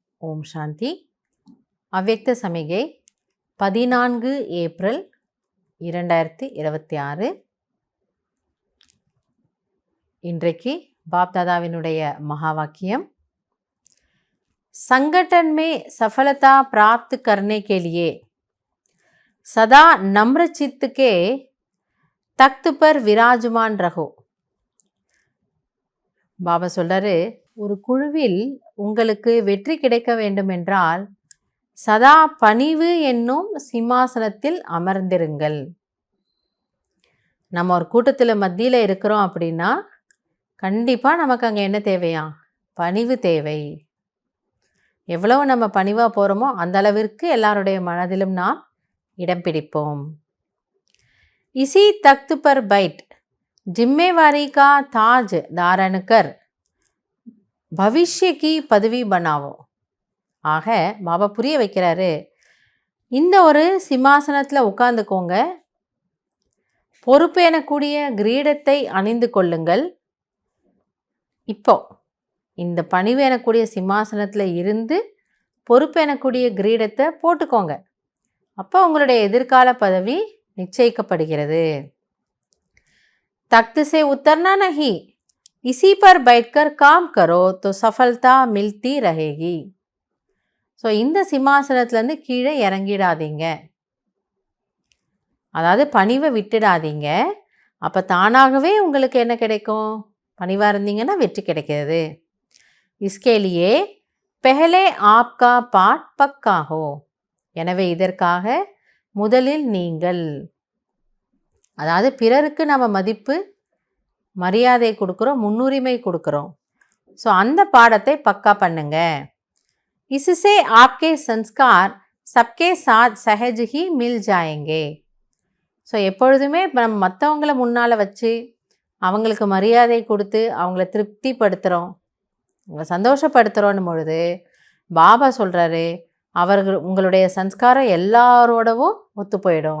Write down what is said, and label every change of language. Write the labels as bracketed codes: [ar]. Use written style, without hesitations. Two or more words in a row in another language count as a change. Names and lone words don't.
[ta] ஓம் சாந்தி. அவ்யக்த சமிகை 14 ஏப்ரல் 2026. இன்றைக்கு பாப்தாதாவினுடைய மகா வாக்கியம், [hi] संगठन में सफलता प्राप्त करने के लिए सदा नम्र चित्त के तख्त पर विराजमान रहो. [ta] பாபா சொல்றாரு, ஒரு குழுவில் உங்களுக்கு வெற்றி கிடைக்க வேண்டும் என்றால் சதா பணிவு என்னும் சிம்மாசனத்தில் அமர்ந்திருங்கள். நம்ம ஒரு கூட்டத்தில் மத்தியில் இருக்கிறோம் அப்படின்னா கண்டிப்பாக நமக்கு அங்கே என்ன தேவையா? பணிவு தேவை. எவ்வளவு நம்ம பணிவாக போகிறோமோ அந்த அளவிற்கு எல்லாருடைய மனதிலும் நாம் இடம் பிடிப்போம். [hi] इसी तख्त पर बैठ जिम्मेवारी का ताज धारण कर भविष्य की पदवी बनावो. [ta] ஆக பாபா புரிய வைக்கிறாரு, இந்த ஒரு சிம்மாசனத்தில் உட்கார்ந்துக்கோங்க, பொறுப்பு எனக்கூடிய கிரீடத்தை அணிந்து கொள்ளுங்கள். இப்போ இந்த பணிவு எனக்கூடிய சிம்மாசனத்தில் இருந்து பொறுப்பு எனக்கூடிய கிரீடத்தை போட்டுக்கோங்க. அப்போ உங்களுடைய எதிர்கால பதவி நிச்சயிக்கப்படுகிறது. [hi] तख्त से उतरना नहीं, इसी पर बैठकर काम करो तो सफलता मिलती रहेगी. [ta] ஸோ இந்த சிம்மாசனத்துலேருந்து கீழே இறங்கிடாதீங்க, அதாவது பணிவை விட்டுடாதீங்க. அப்போ தானாகவே உங்களுக்கு என்ன கிடைக்கும்? பணிவாக இருந்தீங்கன்னா வெற்றி கிடைக்கிறது. [hi] इसके लिए पहले आपका पाठ पक्का हो. [ta] எனவே இதற்காக முதலில் நீங்கள், அதாவது பிறருக்கு நம்ம மதிப்பு மரியாதை கொடுக்குறோம், முன்னுரிமை கொடுக்குறோம். ஸோ அந்த பாடத்தை பக்கா பண்ணுங்க. [hi] इससे आपके संस्कार सबके साथ सहज ही मिल जाएंगे. [ta] ஸோ எப்பொழுதுமே நம்ம மற்றவங்கள முன்னால் வச்சு அவங்களுக்கு மரியாதை கொடுத்து அவங்கள திருப்திப்படுத்துகிறோம், அவங்கள சந்தோஷப்படுத்துகிறோன்னு பொழுது பாபா சொல்கிறாரு, உங்களுடைய சன்ஸ்காரம் எல்லாரோடவும் ஒத்து போயிடும்.